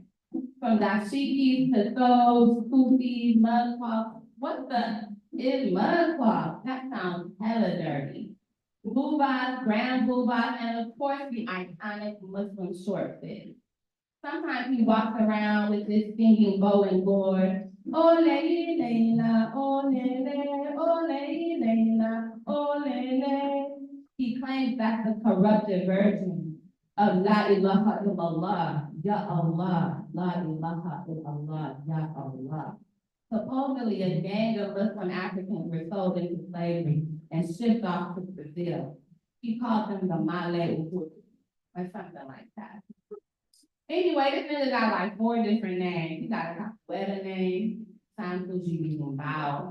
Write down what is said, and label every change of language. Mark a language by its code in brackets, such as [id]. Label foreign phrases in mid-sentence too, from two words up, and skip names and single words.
[en] From dashikis to those, kufis, mudcloths. What the is mudcloth? That sounds hella dirty. Boobas, grand boobas, and of course the iconic Muslim short fit. Sometimes he walks around with this singing bow and gourd. Ole Leila, ole le, ole Leila, ole le. He claims that's the corrupted version of [ar] لا إله إلا الله يا الله لا إله إلا الله يا الله. [en] Supposedly a gang of Muslim Africans were sold into slavery and shipped off to Brazil. He called them the Malay Uhuru, or something like that. Anyway, this nigga got like 4 different names. He got a Capoeira name, Sankuji Bao.